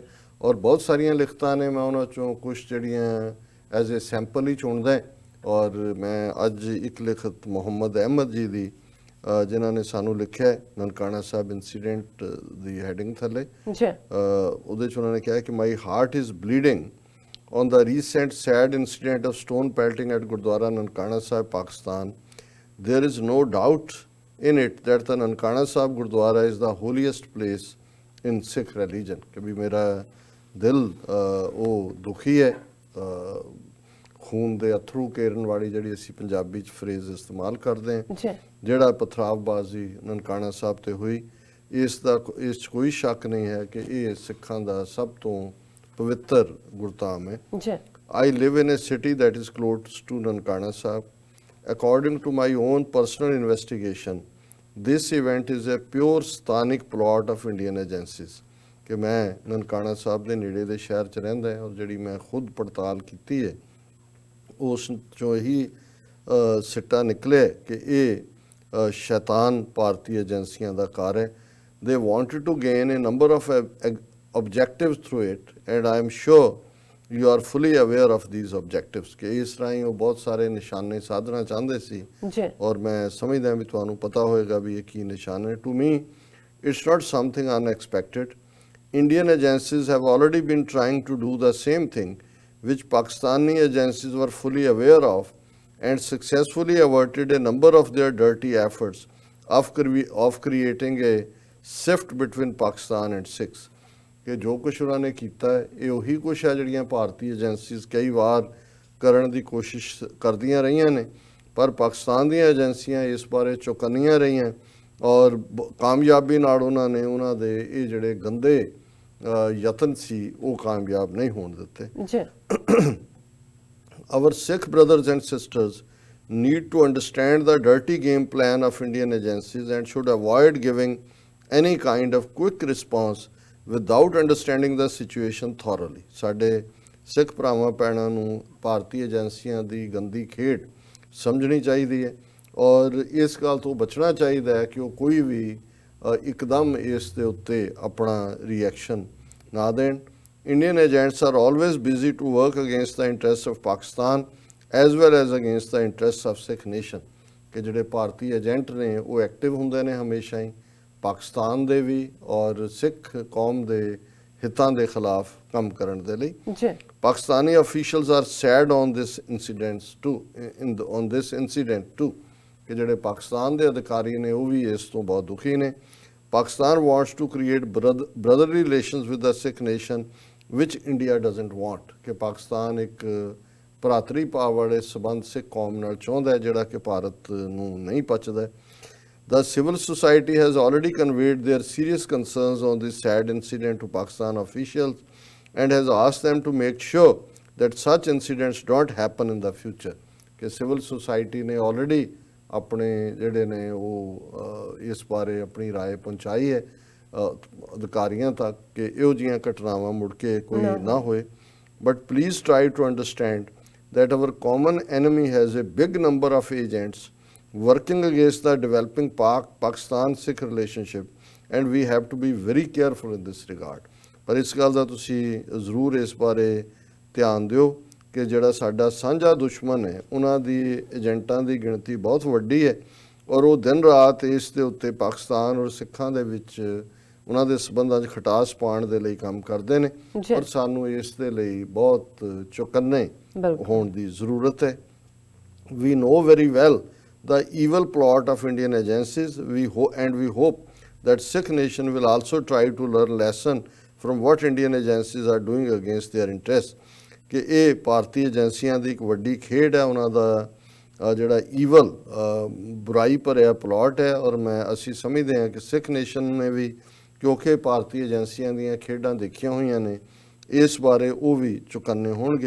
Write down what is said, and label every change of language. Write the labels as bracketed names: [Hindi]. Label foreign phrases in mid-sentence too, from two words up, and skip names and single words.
[Punjabi] ਔਰ ਬਹੁਤ ਸਾਰੀਆਂ ਲਿਖਤਾਂ ਨੇ, ਮੈਂ ਉਹਨਾਂ ਚੋਂ ਕੁਝ ਜਿਹੜੀਆਂ [English] as a sample [Punjabi] ਹੀ ਚੁਣਦਾ, ਔਰ ਮੈਂ ਅੱਜ ਇੱਕ ਲਿਖਤ ਮੁਹੰਮਦ ਅਹਿਮਦ ਜੀ ਦੀ ਜਿਨ੍ਹਾਂ ਨੇ ਸਾਨੂੰ ਲਿਖਿਆ ਨਨਕਾਣਾ ਸਾਹਿਬ ਇਨਸੀਡੈਂਟ ਦੀ ਹੈਡਿੰਗ ਥੱਲੇ, ਉਹਦੇ 'ਚ ਉਹਨਾਂ ਨੇ ਕਿਹਾ ਕਿ [English] my heart is bleeding on the recent sad incident of stone pelting at Gurdwara Nankana Sahib, Pakistan. There is no doubt in it that the Nankana Sahib Gurdwara is the holiest place in Sikh religion. [Punjabi] ਕਿ ਭੀ ਮੇਰਾ ਦਿਲ ਵੋ ਦੁਖੀ ਹੈ, ਖੂਨ ਦੇ ਅਥਰੂ ਕੇਰਨ ਵਾਲੀ ਜਿਹੜੀ ਅਸੀਂ ਪੰਜਾਬੀ 'ਚ ਫਰੇਜ਼ ਇਸਤੇਮਾਲ ਕਰਦੇ ਹਾਂ, ਜਿਹੜਾ ਪਥਰਾਵਬਾਜ਼ੀ ਨਨਕਾਣਾ ਸਾਹਿਬ ਤੇ ਹੋਈ, ਇਸ 'ਚ ਕੋਈ ਸ਼ੱਕ ਨਹੀਂ ਹੈ ਕਿ ਇਹ ਸਿੱਖਾਂ ਦਾ ਸਭ ਤੋਂ ਪਵਿੱਤਰ ਗੁਰਧਾਮ ਹੈ। [English] I live in a city that is close to Nankana Sahib. According to my own personal investigation, this event is a pure sthanic plot of Indian agencies. [Punjabi] ਕਿ ਮੈਂ ਨਨਕਾਣਾ ਸਾਹਿਬ ਦੇ ਨੇੜੇ ਦੇ ਸ਼ਹਿਰ 'ਚ ਰਹਿੰਦਾ ਹਾਂ, ਔਰ ਜਿਹੜੀ ਮੈਂ ਖੁਦ ਪੜਤਾਲ ਕੀਤੀ ਹੈ ਉਸ 'ਚੋਂ ਹੀ ਸਿੱਟਾ ਨਿਕਲਿਆ ਕਿ ਇਹ ਸ਼ੈਤਾਨ ਭਾਰਤੀ ਏਜੰਸੀਆਂ ਦਾ ਕਾਰ ਹੈ। [English] They wanted to gain a number of objectives through it, and I am sure you are fully aware of these objectives [Punjabi] ਕਿ ਇਸ ਰਾਹੀਂ ਉਹ ਬਹੁਤ ਸਾਰੇ ਨਿਸ਼ਾਨੇ ਸਾਧਨਾ ਚਾਹੁੰਦੇ ਸੀ, ਔਰ ਮੈਂ ਸਮਝਦਾ ਵੀ ਤੁਹਾਨੂੰ ਪਤਾ ਹੋਏਗਾ ਵੀ ਇਹ ਕੀ ਨਿਸ਼ਾਨੇ। [English] To me, it's not something unexpected. Indian agencies have already been trying to do the same thing, which Pakistani agencies were fully aware of and successfully averted a number of their dirty efforts of creating a shift between Pakistan and Sikhs. [Punjabi] ਕਿ ਜੋ ਕੁਛ ਉਹਨਾਂ ਨੇ ਕੀਤਾ ਹੈ ਇਹ ਉਹੀ ਕੁਛ ਹੈ ਜਿਹੜੀਆਂ ਭਾਰਤੀ ਏਜੰਸੀਜ਼ ਕਈ ਵਾਰ ਕਰਨ ਦੀ ਕੋਸ਼ਿਸ਼ ਕਰਦੀਆਂ ਰਹੀਆਂ ਨੇ, ਪਰ ਪਾਕਿਸਤਾਨ ਦੀਆਂ ਏਜੰਸੀਆਂ ਇਸ ਬਾਰੇ ਚੌਕੰਨੀਆਂ ਰਹੀਆਂ, ਔਰ ਕਾਮਯਾਬੀ ਨਾਲ ਉਹਨਾਂ ਨੇ ਉਹਨਾਂ ਦੇ ਇਹ ਜਿਹੜੇ ਗੰਦੇ ਯਤਨ ਸੀ ਉਹ ਕਾਮਯਾਬ ਨਹੀਂ ਹੋਣ ਦਿੱਤੇ। [English] Our Sikh brothers and sisters need to understand the dirty game plan of Indian agencies and should avoid giving any kind of quick response without understanding the situation thoroughly. [Punjabi] ਸਾਡੇ ਸਿੱਖ ਭਰਾਵਾਂ ਭੈਣਾਂ ਨੂੰ ਭਾਰਤੀ ਏਜੰਸੀਆਂ ਦੀ ਗੰਦੀ ਖੇਡ ਸਮਝਣੀ ਚਾਹੀਦੀ ਹੈ, ਔਰ ਇਸ ਗੱਲ ਤੋਂ ਬਚਣਾ ਚਾਹੀਦਾ ਹੈ ਕਿ ਉਹ ਕੋਈ ਵੀ ਇੱਕਦਮ ਇਸ ਦੇ ਉੱਤੇ ਆਪਣਾ ਰਿਐਕਸ਼ਨ ਨਾ ਦੇਣ। [English] Indian agents are always busy to work against the interests of Pakistan as well as against the interests of Sikh nation. [Punjabi] ਕਿ ਜਿਹੜੇ ਭਾਰਤੀ ਏਜੰਟ ਨੇ ਉਹ ਐਕਟਿਵ ਹੁੰਦੇ ਨੇ ਹਮੇਸ਼ਾ ਹੀ ਪਾਕਿਸਤਾਨ ਦੇ ਵੀ ਔਰ ਸਿੱਖ ਕੌਮ ਦੇ ਹਿੱਤਾਂ ਦੇ ਖਿਲਾਫ ਕੰਮ ਕਰਨ ਦੇ ਲਈ। ਪਾਕਿਸਤਾਨੀ [English] officials are sad on this incident too [Punjabi] ਕਿ ਜਿਹੜੇ ਪਾਕਿਸਤਾਨ ਦੇ ਅਧਿਕਾਰੀ ਨੇ ਉਹ ਵੀ ਇਸ ਤੋਂ ਬਹੁਤ ਦੁਖੀ ਨੇ। [English] Pakistan wants to create brotherly relations with the Sikh nation which India doesn't want. [Punjabi] ਕਿ ਪਾਕਿਸਤਾਨ ਇੱਕ ਭਰਾਤਰੀ ਭਾਵ ਵਾਲੇ ਸਬੰਧ ਸਿੱਖ ਕੌਮ ਨਾਲ ਚਾਹੁੰਦਾ ਹੈ ਜਿਹੜਾ ਕਿ ਭਾਰਤ ਨੂੰ ਨਹੀਂ ਪਚਦਾ। [English] The civil society has already conveyed their serious concerns on this sad incident to Pakistan officials and has asked them to make sure that such incidents don't happen in the future. [Punjabi] ਕਿ [English] civil society [Punjabi] ਨੇ already ਆਪਣੇ ਜਿਹੜੇ ਨੇ ਉਹ ਇਸ ਬਾਰੇ ਆਪਣੀ ਰਾਏ ਪਹੁੰਚਾਈ ਹੈ ਅਧਿਕਾਰੀਆਂ ਤੱਕ ਕਿ ਇਹੋ ਜਿਹੀਆਂ ਘਟਨਾਵਾਂ ਮੁੜ ਕੇ ਕੋਈ ਨਾ ਹੋਏ। [English] But please try to understand that our common enemy has a big number of agents working against the developing Pakistan-Sikh relationship, and we have to be very careful in this regard. [Punjabi] ਪਰ ਇਸ ਗੱਲ ਦਾ ਤੁਸੀਂ ਜ਼ਰੂਰ ਇਸ ਬਾਰੇ ਧਿਆਨ ਦਿਓ ਕਿ ਜਿਹੜਾ ਸਾਡਾ ਸਾਂਝਾ ਦੁਸ਼ਮਣ ਹੈ ਉਹਨਾਂ ਦੀ ਏਜੰਟਾਂ ਦੀ ਗਿਣਤੀ ਬਹੁਤ ਵੱਡੀ ਹੈ ਔਰ ਉਹ ਦਿਨ ਰਾਤ ਇਸ ਦੇ ਉੱਤੇ ਪਾਕਿਸਤਾਨ ਔਰ ਸਿੱਖਾਂ ਦੇ ਵਿੱਚ ਉਹਨਾਂ ਦੇ ਸਬੰਧਾਂ 'ਚ ਖਟਾਸ ਪਾਉਣ ਦੇ ਲਈ ਕੰਮ ਕਰਦੇ ਨੇ ਔਰ ਸਾਨੂੰ ਇਸ ਦੇ ਲਈ ਬਹੁਤ ਚੁਕੰਨੇ ਹੋਣ ਦੀ ਜ਼ਰੂਰਤ ਹੈ। [English] We know very well the evil plot of Indian agencies. We hope that Sikh nation will also try to learn lesson from what Indian agencies are doing against their interests. [Punjabi] ਕਿ ਇਹ ਭਾਰਤੀ ਏਜੰਸੀਆਂ ਦੀ ਇੱਕ ਵੱਡੀ ਖੇਡ ਹੈ, ਉਹਨਾਂ ਦਾ ਜਿਹੜਾ ਈਵਲ ਬੁਰਾਈ ਭਰਿਆ ਪਲਾਟ ਹੈ ਔਰ ਅਸੀਂ ਸਮਝਦੇ ਹਾਂ ਕਿ ਸਿੱਖ ਨੇਸ਼ਨ ਨੇ ਵੀ ਕਿਉਂਕਿ ਭਾਰਤੀ ਏਜੰਸੀਆਂ ਦੀਆਂ ਖੇਡਾਂ ਦੇਖੀਆਂ ਹੋਈਆਂ ਨੇ ਇਸ ਬਾਰੇ ਉਹ ਵੀ ਚੁਕੰਨੇ ਹੋਣਗੇ।